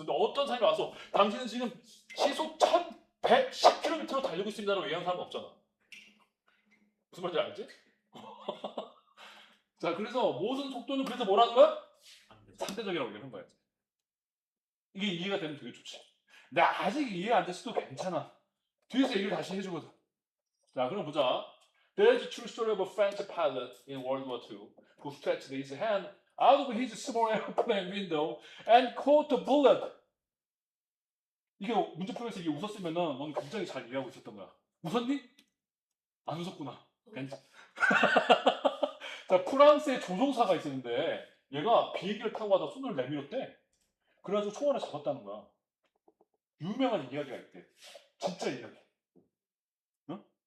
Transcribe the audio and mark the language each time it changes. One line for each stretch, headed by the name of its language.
Korean: 근데 어떤 사람이 와서 당신은 지금 시속 1110km로 달리고 있습니다라고 얘기하는 사람은 없잖아. 무슨 말인지 알지? 자, 그래서 모든 속도는 그래서 뭐라는 거야? 상대적이라고 얘기하는 거야. 이게 이해가 되면 되게 좋지. 근데 아직 이해 안 됐어도 괜찮아. 뒤에서 얘기를 다시 해주거든. 자, 그럼 보자.
English: There's a true story of a French pilot in World War II who stretched his hand out of his small airplane window and caught a bullet.
Korean: 이게 문제풀이에서 이게 웃었으면은 넌 굉장히 잘 이해하고 있었던 거야. 웃었니? 안 웃었구나. 괜찮. 자, 프랑스의 조종사가 있었는데 얘가 비행기를 타고 가다 손을 내밀었대. 그래가지고 총알을 잡았다는 거야. 유명한 이야기가 있대. 진짜 이야기. 응?